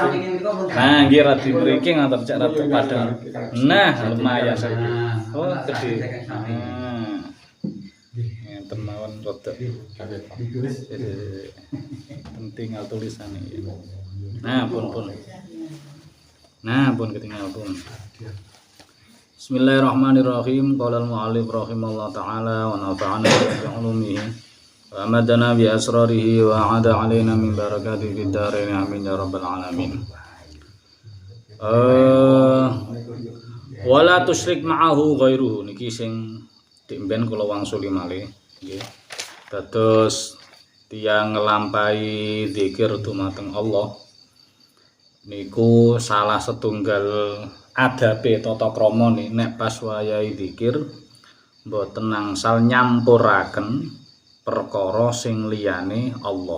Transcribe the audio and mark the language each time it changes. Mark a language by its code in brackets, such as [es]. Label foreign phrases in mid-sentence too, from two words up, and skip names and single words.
[jv] Nah, nggih radi mriki ngatur cek rada padang. Nah, lumayan saiki. Oh, gede. Nah. Ngeten mawon rada. Penting al tulisan iki. Nah, pun. Nah, pun ketinggal pun. [ar] Bismillahirrahmanirrahim. قال المؤلف رحمه الله تعالى ونفعنا بعلومه وأمدنا بأسراره وعاد علينا من بركاته في الدارين آمين يا رب العالمين. ولا تشرك معه غيره [jv] niki sing dimben kula wangsuli malih nggih. Dados tiyang nglampahi zikir dumateng Allah niku salah setunggal adabe tata krama nek pas wayahe zikir mboten nangsal nyampuraken perkara sing liyane Allah.